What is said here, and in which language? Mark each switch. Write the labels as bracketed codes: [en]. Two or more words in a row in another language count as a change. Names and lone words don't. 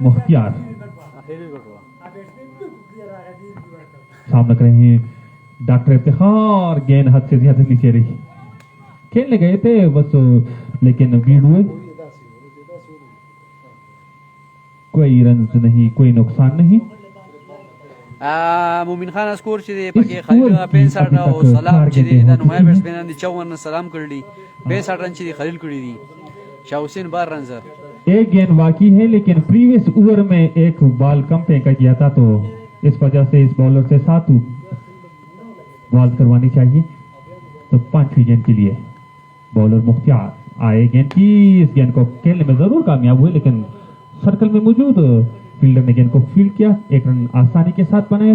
[ur] مختیار سامنے کر رہے ہیں ڈاکٹر افتخار. گیند حد سے زیادہ نیچے رہی، کھیلنے گئے تھے بس لیکن بھیڑ ہوئے، کوئی رن نہیں، کوئی نقصان نہیں. [ps] مومن خان اسکور چې دی پکې خلیل 65 او سلام چې دی د نمایي بیټسمنان دي 54 سلام کړی 65 رن چې دی خلیل کړی دي شاه حسین 12 رن سر [ur] ایک گیند باقی ہے لیکن [en] previous over [ur] میں ایک بال کم پھینکا گیا تھا تو اس وجہ سے اس باؤلر سے 7 بال کروانی چاہیے. تو 5ویں گیند کے لیے باؤلر مختیار آئے گیند کی، اس گیند کو کھیلنے میں ضرور کامیاب ہوئے لیکن سرکل میں موجود فیلڈر نے گیند کو فیلڈ کیا، 1 رن آسانی کے ساتھ بنائے.